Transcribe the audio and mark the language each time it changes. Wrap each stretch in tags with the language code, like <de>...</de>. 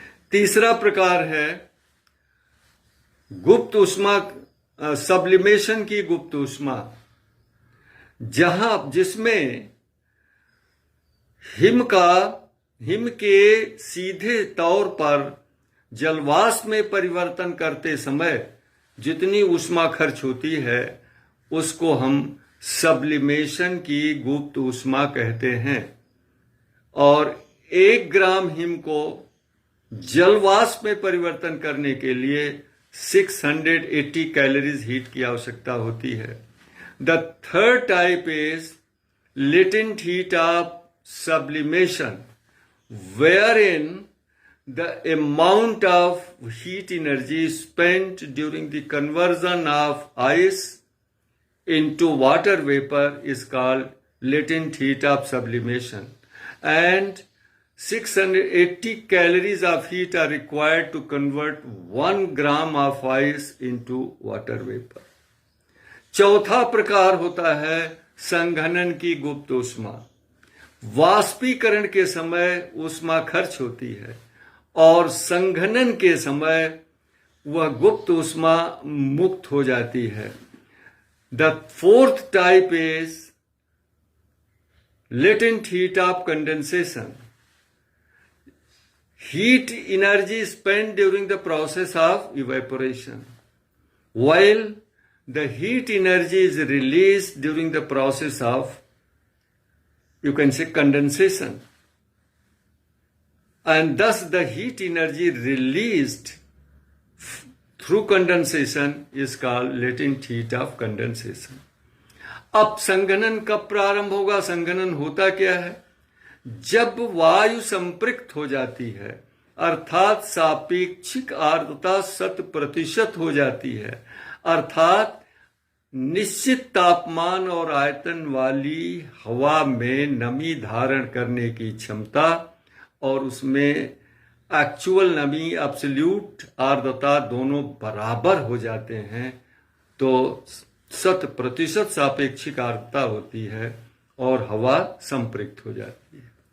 <hi>तीसरा प्रकार है गुप्त ऊष्मा, सब्लिमेशन की गुप्त ऊष्मा, जिसमें हिम के सीधे तौर पर जलवाष्प में परिवर्तन करते समय जितनी ऊष्मा खर्च होती है उसको हम सब्लिमेशन की गुप्त ऊष्मा कहते हैं। और 1 ग्राम हिम को जलवाष्प में परिवर्तन करने के लिए 680 कैलोरीज हीट की आवश्यकता होती है।</hi> <en>The third type is latent heat of sublimation, wherein the amount of heat energy spent during the conversion of ice into water vapor is called latent heat of sublimation, and 680 calories of heat are required to convert 1 gram of ice into water vapor.</en> <hi>चौथा प्रकार होता है संघनन की गुप्त ऊष्मा। वाष्पीकरण के समय ऊष्मा खर्च होती है और संघनन के समय वह गुप्त ऊष्मा मुक्त हो जाती है।</hi> <en>The fourth type is latent heat of condensation. Heat energy spent during the process of evaporation, while the heat energy is released during the process of, you can say, condensation. And thus the heat energy released through condensation is called latent heat of condensation.</en> <hi>अब संघनन कब प्रारंभ होगा? संघनन होता क्या है? जब वायु संपृक्त हो जाती है, अर्थात सापेक्षिक आर्द्रता 100% हो जाती है, अर्थात निश्चित तापमान और आयतन वाली हवा में नमी धारण करने की क्षमता और उसमें एक्चुअल नमी, एब्सोल्यूट आर्द्रता दोनों बराबर हो जाते हैं तो 100% सापेक्षिक आर्द्रता होती है और हवा संपृक्त हो जाती है।</hi>